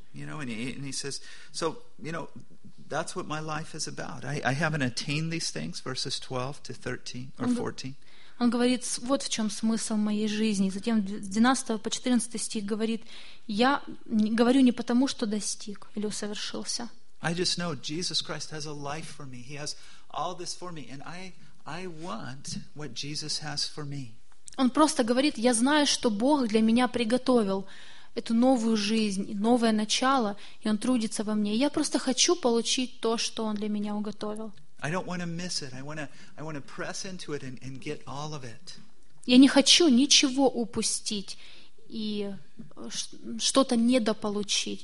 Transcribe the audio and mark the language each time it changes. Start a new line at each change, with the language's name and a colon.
English: You know, and he says, so, you know, that's what my life is about. I haven't attained these things, verses 12 to 13 or 14.
Russian: Он говорит, вот в чем смысл моей жизни. Затем с 12 по 14 стих говорит, я говорю не потому, что достиг или усовершился.
English: I just know Jesus Christ has a life for me. He has all this for me, and I want what Jesus has for me.
Russian: Он просто говорит, я знаю, что Бог для меня приготовил эту новую жизнь, новое начало, и Он трудится во мне. Я просто хочу получить то, что Он для меня уготовил.
English: I don't want to miss it. I want to press into it and get all of it.
Russian: Я не хочу ничего упустить и что-то недополучить.